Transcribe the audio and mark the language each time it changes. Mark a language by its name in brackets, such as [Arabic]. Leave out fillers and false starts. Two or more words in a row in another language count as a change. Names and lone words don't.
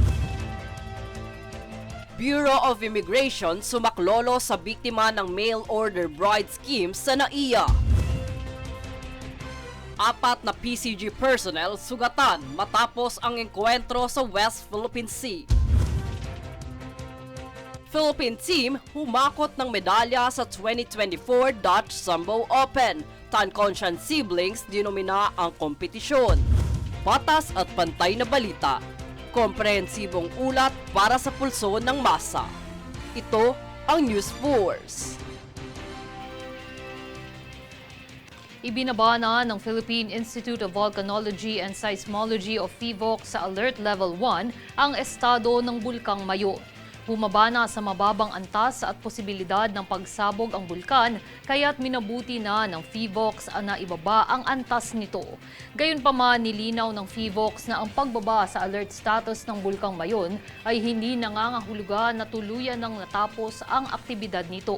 [Filipino] Bureau of Immigration sumaklolo sa biktima ng [English] mail order bride scheme [Filipino] sa NAIA. 4 na PCG personnel sugatan matapos ang engkwentro sa West Philippine Sea. [English] Philippine team [Filipino] humakot ng medalya sa 2024 Dutch Sambo Open. Tan Conscience siblings dinomina ang kompetisyon. Patas at pantay na balita. Komprehensibong ulat para sa pulso ng masa. Ito ang News Force. Ibinabana ng Philippine Institute of Volcanology and Seismology of PHIVOLC sa Alert Level 1 ang estado ng Bulkang Mayon. Bumaba na sa mababang antas at posibilidad ng pagsabog ang bulkan, kaya't minabuti na ng PHIVOLC na ibaba ang antas nito. Gayunpaman, nilinaw ng PHIVOLC na ang pagbaba sa [English] alert status [Filipino] ng Bulkang Mayon ay hindi nangangahulugan na tuluyan nang natapos ang aktibidad nito.